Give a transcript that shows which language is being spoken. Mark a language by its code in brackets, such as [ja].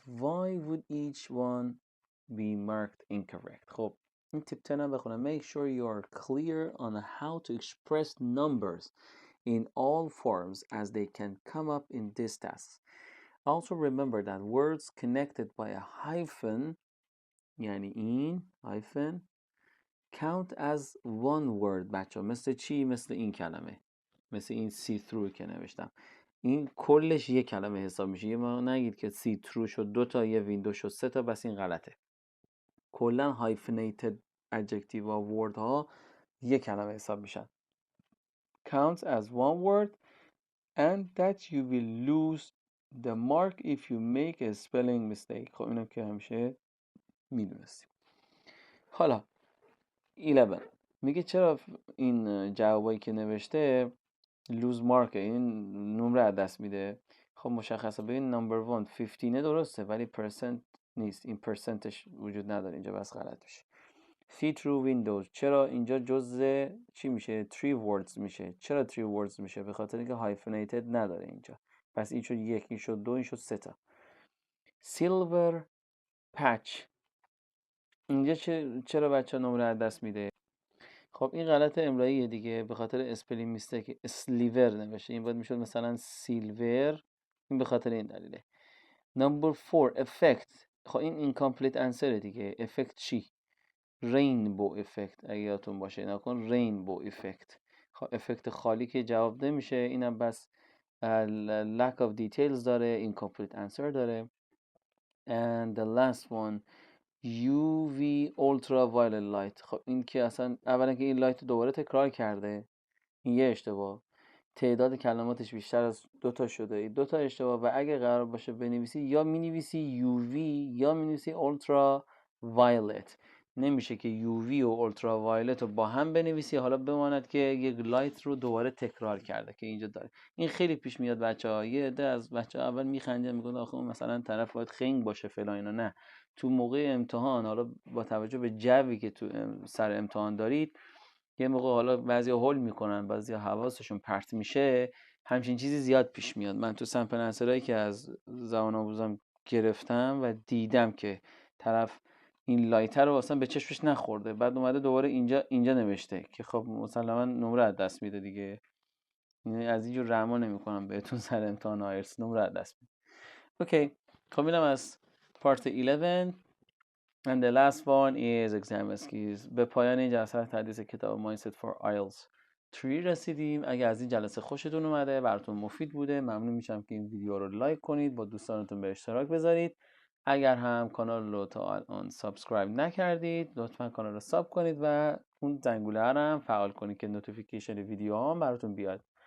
[en] Why would each one be marked incorrect؟ [fa] خب این [en] tip 10 [fa] هم بخونم. [en] Make sure you are clear on how to express numbers in all forms as they can come up in this test. Also remember that words connected by a hyphen [fa] یعنی این [en] hyphen count as one word. [fa] بچه مثل چی؟ مثل این کلمه، مثل این [en] see through [fa] که نوشتم. این کلش یک کلمه حساب میشه. یه ما نگید که [en] see through [fa] شد 2 تا، یه ویندو شد 3 تا، بس این غلطه. کلا [en] hyphenated adjective [fa] و word ها یک کلمه حساب میشن. [en] counts as one word and that you will lose the mark if you make a spelling mistake. [fa] خب اینم که همیشه میدونستیم. حالا 11 میگه چرا این جوابایی که نوشته لوز مارکه، این نمره از دست میده. خب مشخصه. ببین نمبر 1 15 درسته ولی پرسنت نیست، این پرسنتش وجود نداره اینجا، بس غلط میشه. [en] see through windows [fa] چرا اینجا جزء چی میشه؟ [en] 3 words [fa] میشه. چرا [en] 3 words [fa] میشه؟ به خاطر اینکه hyphenated نداره اینجا، پس این شد 1، این شد 2، این شد 3 تا. [en] silver patch [fa] اینجا چرا بچه نمره از دست میده؟ خب این غلط املاییه دیگه، به خاطر اسپلینگ میستیک اسلیور نوشته، این باید میشد مثلا سیلور، این به خاطر این دلیله. نمبر 4 افکت، خب این اینکامپلیت انسره دیگه. افکت چی؟ رینبو افکت، اگه یادتون باشه نکن رینبو افکت. خب افکت خالی که جواب نمیشه، اینم بس [en] lack of details [fa] داره، [en] incomplete answer [fa] داره. [en] and the last one UV ultraviolet light. [fa] خب این که اصلا اولا که این لایت دوباره تکرار کرده، این یه اشتباه. تعداد کلماتش بیشتر از 2 تا شده، این 2 تا اشتباه. و اگه قرار باشه بنویسی یا مینویسی UV یا مینویسی ultraviolet، نمیشه که UV و ultraviolet رو با هم بنویسی حالا بماند که یک لایت رو دوباره تکرار کرده که اینجا داره. این خیلی پیش میاد بچه‌ها. یه عده از بچه‌ها اول میخندن میگن آخه مثلا طرف باید خنگ باشه فلان اینا. نه، تو موقع امتحان حالا با توجه به جوی که تو سر امتحان دارید، یه موقع حالا بعضیا هول میکنن، بعضیا حواسشون پرت میشه، همچین چیزی زیاد پیش میاد. من تو سمپل انسرایی که از زبان آموزم گرفتم و دیدم که طرف این لایتر رو اصلا به چشمش نخورده، بعد اومده دوباره اینجا نوشته که خب مسلما نمره از دست میده دیگه. یعنی از اینجور رحم نمیکنم بهتون سر امتحان آیلتس نمره از دست میده. اوکی، خب اینم از پارت 11 [en] and the last one is exam skills. [fa] به پایان این جلسه تدریس کتاب mindset for IELTS 3 رسیدیم. اگر از این جلسه خوشتون اومده، براتون مفید بوده، ممنون میشم که این ویدیو رو لایک کنید، با دوستانتون به اشتراک بذارید. اگر هم کانال رو تا الان سابسکرایب نکردید، لطفا کانال رو ساب کنید و اون زنگوله رو هم فعال کنید که نوتیفیکیشن ویدیو هم براتون بیاد.